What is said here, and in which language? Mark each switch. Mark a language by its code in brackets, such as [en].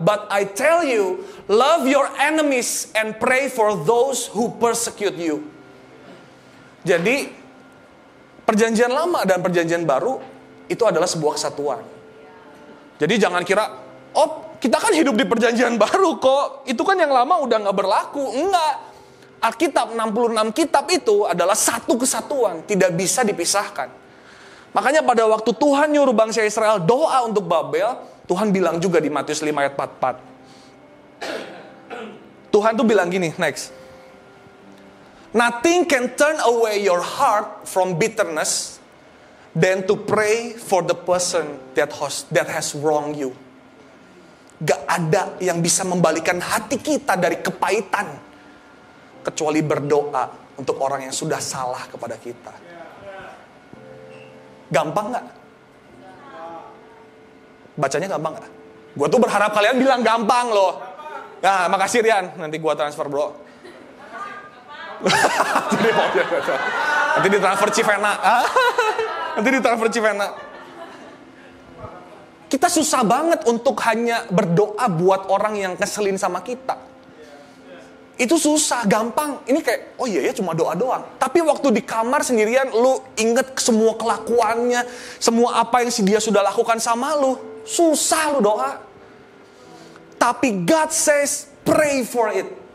[en] But I tell you, love your enemies and pray for those who persecute you. [id] Jadi, perjanjian lama dan perjanjian baru itu adalah sebuah kesatuan. Jadi jangan kira, kita kan hidup di perjanjian baru kok. Itu kan yang lama udah gak berlaku. Enggak. Alkitab 66 kitab itu adalah satu kesatuan. Tidak bisa dipisahkan. Makanya pada waktu Tuhan nyuruh bangsa Israel doa untuk Babel, Tuhan bilang juga di Matius 5 ayat 44. Tuhan tuh bilang gini, next. [en] Nothing can turn away your heart from bitterness than to pray for the person that has wronged you. [id] Gak ada yang bisa membalikan hati kita dari kepahitan kecuali berdoa untuk orang yang sudah salah kepada kita. Gampang gak? Bacanya gampang gak? Gue tuh berharap kalian bilang gampang loh. Nah, makasih Rian. Nanti gue transfer bro. Nanti ditransfer Civena. Nanti ditransfer Civena. Kita susah banget untuk hanya berdoa buat orang yang ngeselin sama kita. Itu susah, gampang. Ini kayak, oh iya ya cuma doa doang. Tapi waktu di kamar sendirian, lu inget semua kelakuannya, semua apa yang dia sudah lakukan sama lu. Susah lu doa. Tapi [en] God says, pray for it.